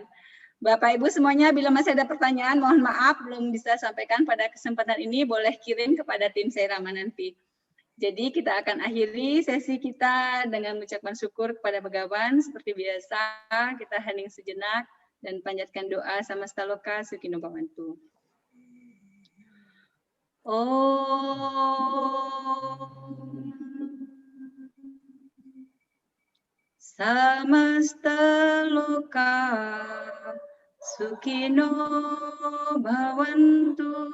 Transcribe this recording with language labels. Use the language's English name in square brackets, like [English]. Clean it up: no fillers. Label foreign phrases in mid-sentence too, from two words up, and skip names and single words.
[Indonesian] Bapak Ibu semuanya, bila masih ada pertanyaan, mohon maaf belum bisa sampaikan pada kesempatan ini, boleh kirim kepada tim Sairama nanti. Jadi kita akan akhiri sesi kita dengan mengucapkan syukur kepada Bhagawan. Seperti biasa, kita hening sejenak dan panjatkan doa [Sanskrit] समस्त लोक सुखिनो भवन्तु. ॐ समस्त लोक सुखिनो भवन्तु.